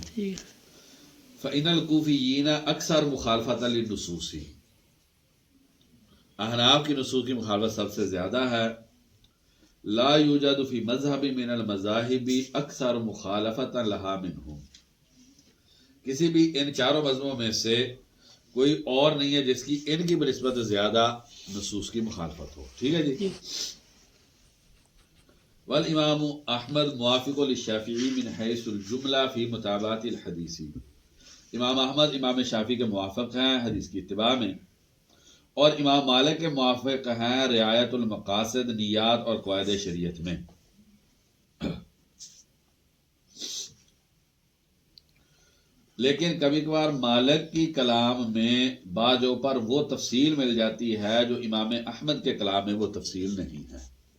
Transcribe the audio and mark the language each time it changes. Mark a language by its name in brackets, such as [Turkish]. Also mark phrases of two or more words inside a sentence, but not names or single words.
[Arabic] فَإِنَّ الْكُوفِيِّينَ اکثر مخالفت للنصوص، [Urdu] احناف کی نصوص کی مخالفت سب سے زیادہ ہے. [Arabic] لا یوجد فی مذہب من المذاہب اکثر مخالفت لہا منہم، [Urdu] کسی بھی ان چاروں مذہبوں میں سے کوئی اور نہیں ہے جس کی ان کی بنسبت زیادہ نصوص کی مخالفت ہو. ٹھیک ہے جی. [Arabic] والامام احمد موافق للشافعی من حیث الجملہ فی متابعت الحدیث، [Urdu] امام احمد امام شافعی کے موافق ہیں حدیث کی اتباع میں، اور امام مالک کے موافق ہیں رعایت المقاصد، نیات اور قواعد شریعت میں. لیکن کبھی کبھار مالک کی کلام میں بعضوں پر وہ تفصیل مل جاتی ہے جو امام احمد کے کلام میں وہ تفصیل نہیں ہے.